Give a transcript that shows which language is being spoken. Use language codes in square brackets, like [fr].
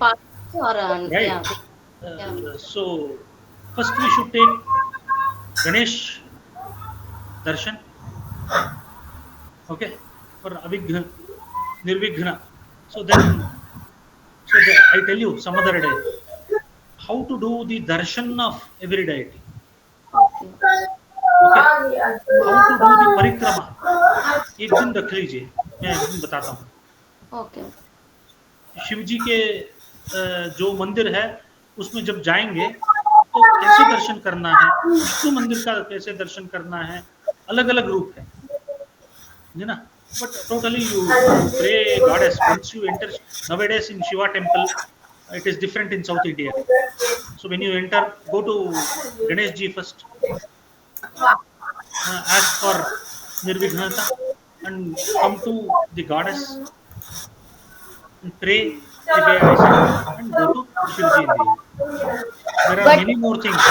[en] Right. So first we should take Ganesh darshan, okay, for avigna, nirvighna. So then, I tell you some other day how to do the darshan of every deity. Okay. How to do the [hi] परिक्रमा एक दिन रख लीजिए, मैं एक दिन बताता हूँ। [en] Okay. [hi] शिव जी के जो मंदिर है उसमें जब जाएंगे तो कैसे दर्शन करना है, विष्णु मंदिर का कैसे दर्शन करना है, अलग अलग रूप है ना. [en] But totally you pray goddess once you enter. Nowadays in Shiva temple, it is different in South India. So when you enter, go to Ganesh Ji first, ask for Nirvighnata, and come to the goddess and pray the way I said, and go to Shivji in the end. There are many more things.